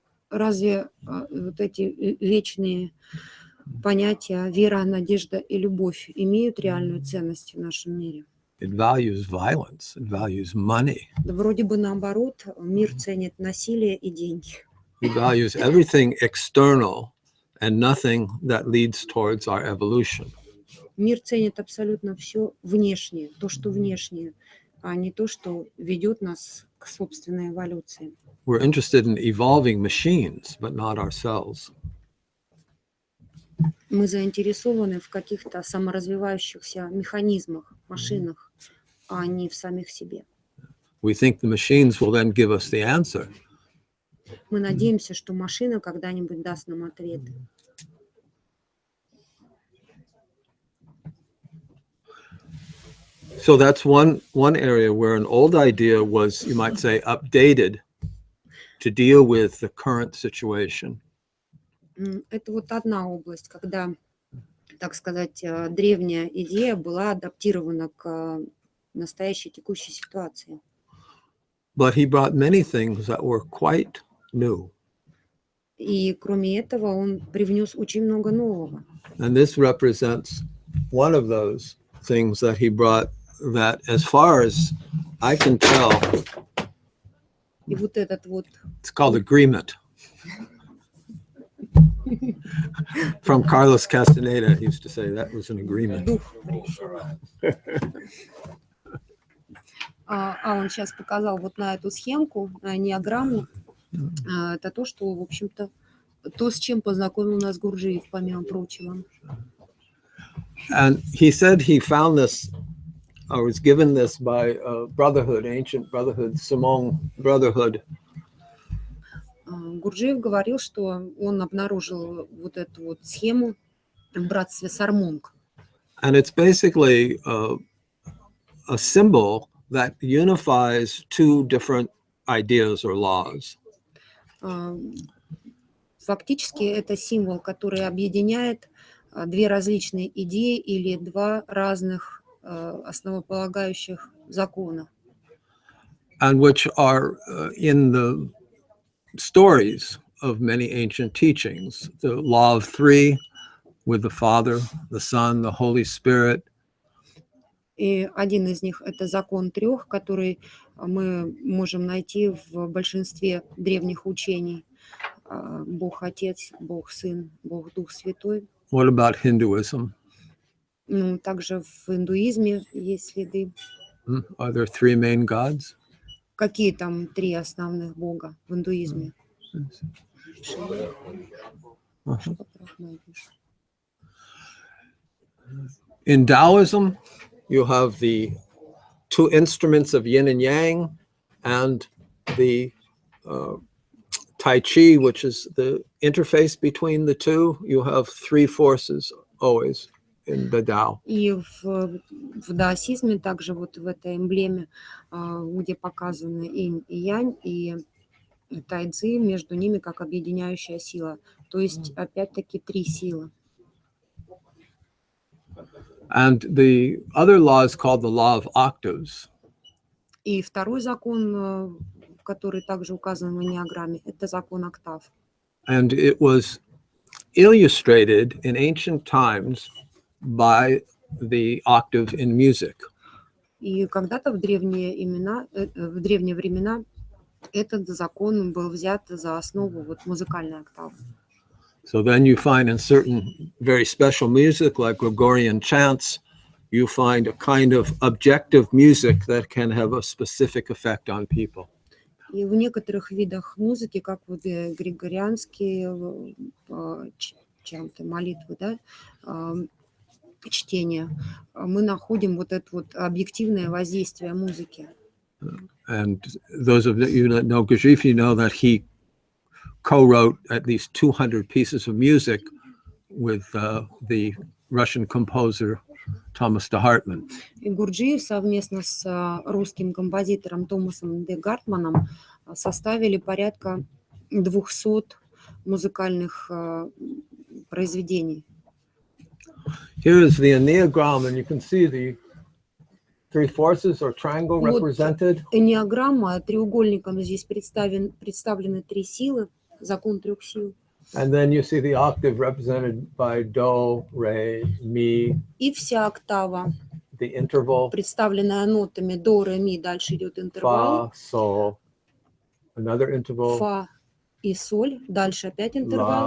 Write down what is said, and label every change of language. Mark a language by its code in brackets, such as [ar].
[ru] Разве вот эти вечные понятия вера, надежда и любовь имеют реальную ценность в нашем мире? [en] It values violence, it values money, [ru] Да вроде бы наоборот, мир ценит насилие и деньги. [en] it values everything external and nothing that leads towards our evolution. [ru] Мир ценит абсолютно все внешнее, то, что внешнее, а не то, что ведет нас к собственной эволюции. [en] We're interested in evolving machines, but not ourselves. [ru] Мы заинтересованы в каких-то саморазвивающихся механизмах, машинах, а не в самих себе. [en] We think the machines will then give us the answer. [ru] Мы надеемся, что машина когда-нибудь даст нам ответ. [en] So that's one area where an old idea was, you might say, updated to deal with the current situation. [ru] Это вот одна область, когда, так сказать, древняя идея была адаптирована к настоящей текущей ситуации. [en] But he brought many things that were quite new. [ru] И кроме этого он привнес очень много нового. [en] And this represents one of those things that he brought that, as far as I can tell, [ru] И вот этот вот [en] it's called agreement. From Carlos Castaneda, he used to say that was an agreement. [ru] дух пришел. Он сейчас показал вот на эту схемку, неограмму. Это то, что, в общем-то, то, с чем познакомил нас Гурджиев, помимо прочего. [en] And he said he found this, or was given this by a brotherhood, ancient brotherhood, Simon brotherhood. [ru] Гурджиев говорил, что он обнаружил вот эту вот схему в братстве Сармонг. [en] And it's basically a symbol that unifies two different ideas or laws. [ru] Фактически это символ, который объединяет две различные идеи или два разных основополагающих закона. [en] And which are in the stories of many ancient teachings. The law of three with the Father, the Son, the Holy Spirit. [ru] И один из них – это закон трех, который мы можем найти в большинстве древних учений. Бог Отец, Бог Сын, Бог Дух Святой. [en] What about Hinduism? [ru] Ну, также в индуизме есть следы. [en] Are there three main gods? [ru] Какие там три основных бога в индуизме? Шива, Шива, Брахма. [en] In Taoism, you have the two instruments of yin and yang, and the Tai Chi, which is the interface between the two. You have three forces always in the Tao. [ru] И в даосизме также вот в этой эмблеме, где показаны инь и янь, и тайцзи, между ними как объединяющая сила. То есть опять-таки три силы. [en] And the other law is called the law of octaves. [ru] И второй закон, который также указан в энеаграмме, это закон октав. [en] And it was illustrated in ancient times by the octave in music. [ru] И когда-то в древние времена этот закон был взят за основу вот музыкальной октавы. [en] So then you find in certain very special music, like Gregorian chants, you find a kind of objective music that can have a specific effect on people. [ru] И в некоторых видах музыки, как вот григорианские чанты, молитвы, да, чтения, мы находим вот это вот объективное воздействие музыки. [en] And those of you that know Gurdjieff, you know that he co-wrote at least 200 pieces of music with the Russian composer Thomas de Hartmann. [ru] И Гурджиев совместно с русским композитором Томасом де Гартманом составили порядка 200 музыкальных произведений. [en] Here is the enneagram, and you can see the three forces or triangle represented. [ru] Энеаграмма, треугольником здесь представлены три силы, закон трех сил. [en] And then you see the octave represented by do, re, mi. [ru] И вся октава, [en] The interval, [ru] представленная нотами до, ре, ми, дальше идет интервал. [en] fa, sol, another interval, [ru] Фа и соль, дальше опять интервал.